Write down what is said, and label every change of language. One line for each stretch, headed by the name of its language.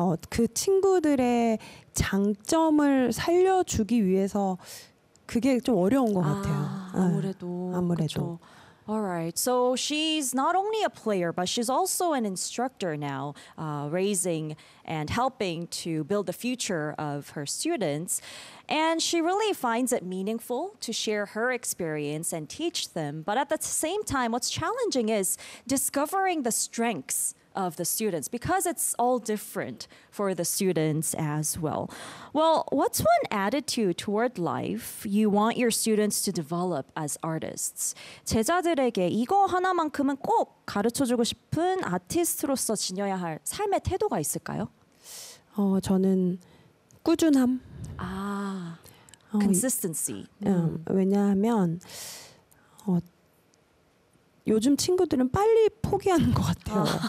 Korean: 그 친구들의 장점을 살려주기 위해서 그게 좀 어려운 것 같아요. 아무래도.
English: All right. So she's not only a player, but she's also an instructor now, raising and helping to build the future of her students. And she really finds it meaningful to share her experience and teach them. But at the same time, what's challenging is discovering the strengths of the students, because it's all different for the students as well. Well, what's one attitude toward life you want your students to develop as artists?
Korean: 제자들에게 이거 하나만큼은 꼭 가르쳐주고 싶은 아티스트로서 지녀야 할 삶의 태도가 있을까요? 저는 꾸준함.
English: Consistency.
Korean: 왜냐하면 요즘 친구들은 빨리 포기하는 것 같아요.